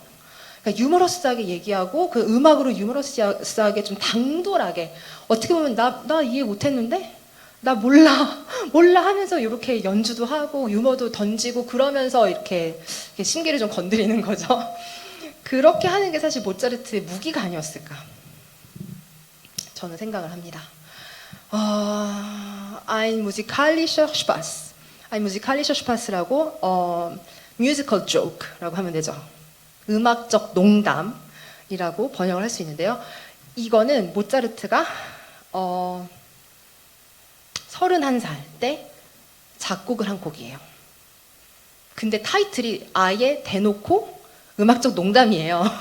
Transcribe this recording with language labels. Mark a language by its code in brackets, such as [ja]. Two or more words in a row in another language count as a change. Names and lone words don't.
[ko] 그러니까 유머러스하게 얘기하고 그 음악으로 유머러스하게 좀 당돌하게 어떻게 보면 나 이해 못했는데 나 몰라 하면서 이렇게 연주도 하고 유머도 던지고 그러면서 이렇게 심기를 좀 건드리는 거죠. 그렇게 하는 게 사실 모차르트의 무기가 아니었을까 저는 생각을 합니다. [de] Ein musikalischer Spaß. Ein musikalischer Spaß [ko] 라고 [en] musical joke [ko] 라고 하면 되죠. 음악적 농담이라고 번역을 할 수 있는데요. 이거는 모차르트가 31살 때 작곡을 한 곡이에요. 근데 타이틀이 아예 대놓고 음악적 농담이에요.